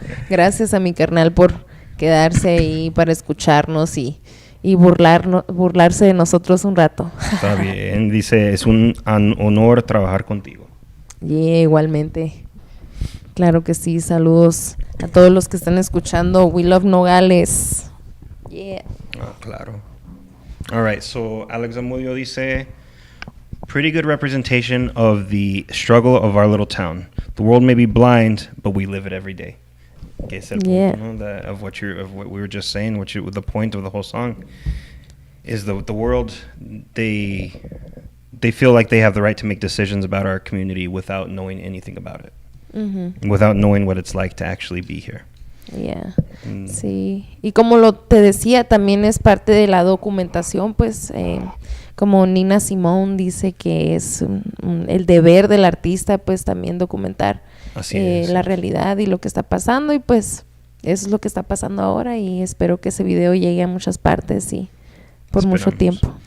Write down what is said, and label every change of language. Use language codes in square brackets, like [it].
[es] Gracias a mi carnal por quedarse ahí para escucharnos y burlarse de nosotros un rato. Está bien, dice, es un honor trabajar contigo. Yeah, igualmente. Claro que sí, saludos a todos los que están escuchando. [en] We love Nogales. Yeah. [es] Claro. [en] All right, so Alex Zamudio dice, pretty good representation of the struggle of our little town. The world may be blind, but we live it every day. [es] Que es el punto, ¿no? [en] of what we were just saying, the point of the whole song is the world, they feel like they have the right to make decisions about our community without knowing anything about it. Mm-hmm. Without knowing what it's like to actually be here. Yeah. Sí. [es] Y como te decía, también es parte de la documentación, pues como Nina Simone dice que es el deber del artista, pues también documentar la realidad y lo que está pasando, y pues eso es lo que está pasando ahora, y espero que ese video llegue a muchas partes y por mucho tiempo.